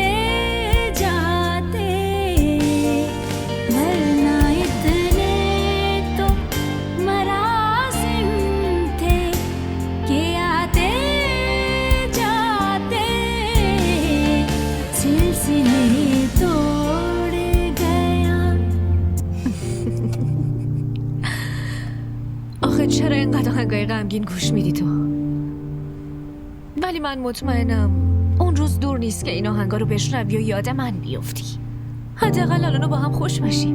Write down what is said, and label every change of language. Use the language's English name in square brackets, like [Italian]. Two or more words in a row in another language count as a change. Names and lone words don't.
[Urdu] جاتے ورنہ اتنے تو مراسم تھے کہ آتے جاتے سلسلے توڑ گیا. [Persian] آخه چرا اینقدر آهنگای غمگین گوش میدی تو؟ ولی من مطمئنم اون روز دور نیست که این آهنگا رو بشنوی و یاد من بیفتی. حداقل الان با هم خوش باشیم.